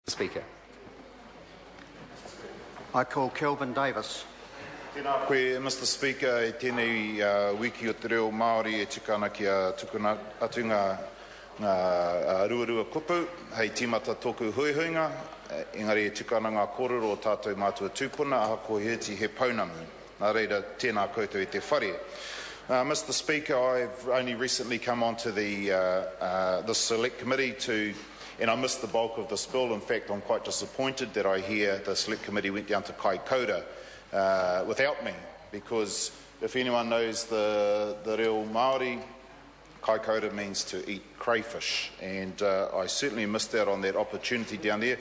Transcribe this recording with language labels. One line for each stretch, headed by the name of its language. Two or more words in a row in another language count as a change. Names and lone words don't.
English: Speaker. I call Kelvin Davis.
Māori: Tēnā koe,
English: Mr. Speaker,
Māori: e tēnei wiki o te reo Māori e tikana ki a tukuna atu ngā ruarua kupu, hei tīmata tōku huihuinga, engari e tikana ngā kōrero o tātou mātua tūpuna, aha ko heti he paunamu. Nā reira, tēnā koutou i te whare.
English: Mr. Speaker, I've only recently come onto the Select Committee and I missed the bulk of this bill. In fact, I'm quite disappointed that I hear the Select Committee went down to Kaikoura without me, because if anyone knows the
Māori: reo Māori,
English: Kaikoura means to eat crayfish, and I certainly missed out on that opportunity down there.